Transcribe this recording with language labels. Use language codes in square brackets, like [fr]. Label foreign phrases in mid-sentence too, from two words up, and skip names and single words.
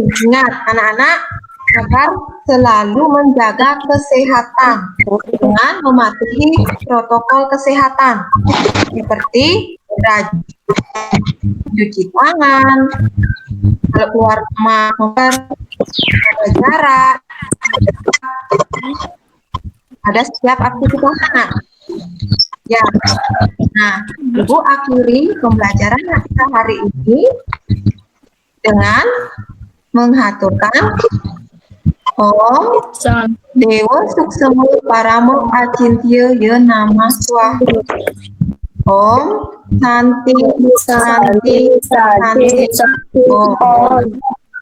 [id] Ingat anak-anak agar selalu menjaga kesehatan dengan mematuhi protokol kesehatan seperti rajin cuci tangan, kalau keluar rumah jaga jarak, ada setiap aktivitas anak. Ya, nah, Ibu akhiri pembelajaran kita hari ini dengan menghaturkan [sa] Om Dewa Suksemu Paramo Acintya Ye Nama Swaha. Om Santi Santi Santi Om.